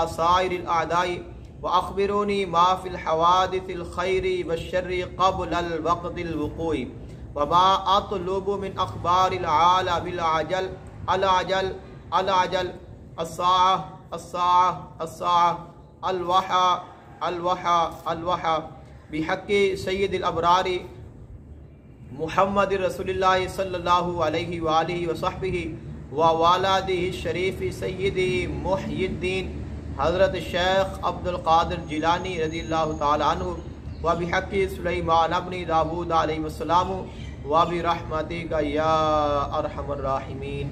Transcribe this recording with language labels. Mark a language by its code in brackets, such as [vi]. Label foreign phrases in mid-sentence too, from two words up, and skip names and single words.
[ar] سائر الأعداء وأخبروني ما في الحوادث الخير والشر قبل الوقت الوقوع وما أطلب من أخبار ألا بالعجل العجل العجل الساعة الساعة الساعة الوحا الوحا الوحا بحق سيد الأبرار محمد رسول الله صلى الله عليه وعلى آله وصحبه ووالده شريف سيدي محيي الدين حضرة شيخ عبد القادر جيلاني رضي الله تعالى عنه وبحق سليمان بن داود عليه السلام وبرحمتك يا أرحم الراحمين.